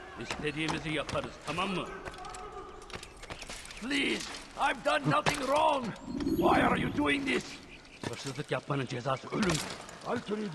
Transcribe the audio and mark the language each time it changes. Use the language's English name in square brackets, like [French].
[Turkish] İstediğimizi yaparız, tamam mı? [English] Please, I've done nothing wrong! Why are you doing this? [Turkish] Hırsızlık yapmanın cezası ölüm. [English] Help!